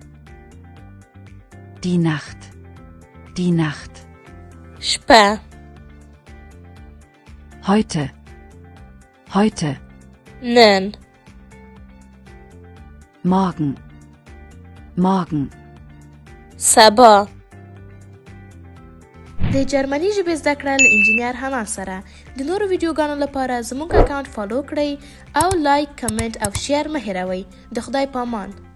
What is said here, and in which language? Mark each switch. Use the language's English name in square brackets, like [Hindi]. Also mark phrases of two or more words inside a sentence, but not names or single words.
[German] Die Nacht. Die Nacht. [Pashto] شپه. [German] Heute. Heute. [Pashto] نن. [German] Morgen. Morgen. [Pashto] سبا. د جرمني ژبې زده کړه له انجینیر حنان سره. د نورو ویډیوګانو لپاره زموږ اکاونټ فالو کړئ او لایک، کمنټ او شیر مه هیروئ. د خدای په امان.